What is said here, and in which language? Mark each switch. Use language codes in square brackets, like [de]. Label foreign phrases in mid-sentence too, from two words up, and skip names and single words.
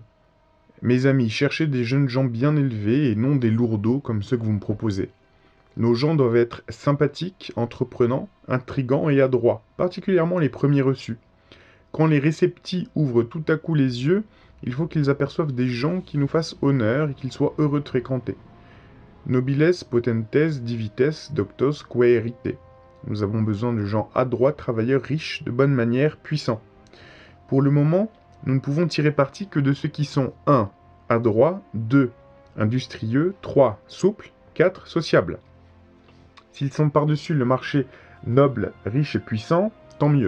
[fr] Mes amis, cherchez des jeunes gens bien élevés et non des lourdeaux comme ceux que vous me proposez. Nos gens doivent être sympathiques, entreprenants, intrigants et adroits, particulièrement les premiers reçus. Quand les réceptis ouvrent tout à coup les yeux, il faut qu'ils aperçoivent des gens qui nous fassent honneur et qu'ils soient heureux de fréquenter. [la] Nobiles potentes divites doctos quaerite. [fr] Nous avons besoin de gens adroits, travailleurs, riches, de bonnes manières, puissants. Pour le moment, nous ne pouvons tirer parti que de ceux qui sont 1. Adroits, 2. Industrieux, 3. Souples, 4. Sociables. S'ils sont par-dessus le marché noble, riche et puissant, tant mieux.